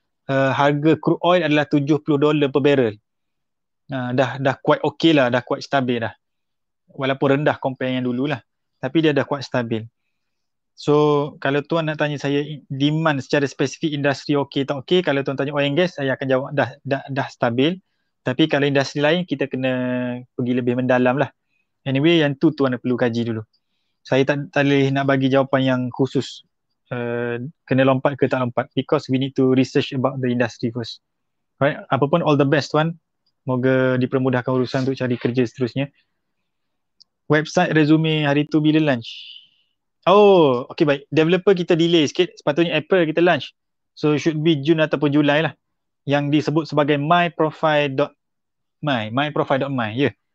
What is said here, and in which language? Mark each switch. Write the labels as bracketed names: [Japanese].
[Malay] Harga crude oil adalah $70 per barrel. Dah quite okey lah, dah quite stabil dah. Walaupun rendah compare yang dulu lah. Tapi dia dah quite stabil. So, kalau tuan nak tanya saya demand secara spesifik industri okey tak okey, kalau tuan tanya oil and gas, saya akan jawab dah stabil. Tapi kalau industri lain, kita kena pergi lebih mendalam lah. Anyway, yang tu tuan perlu kaji dulu. Saya tak boleh nak bagi jawapan yang khusus. Kena lompat ke tak lompat. [English] Because we need to research about the industry first. Right? Apapun, all the best tuan. [Malay] Moga dipermudahkan urusan untuk cari kerja seterusnya. Website resume hari tu bila launch? Oh, okay, baik. Developer kita delay sikit. Sepatutnya April kita launch. [English] So, should be [Malay] Jun ataupun Julai lah. Yang disebut sebagai myprofile.my. Ya. Yeah.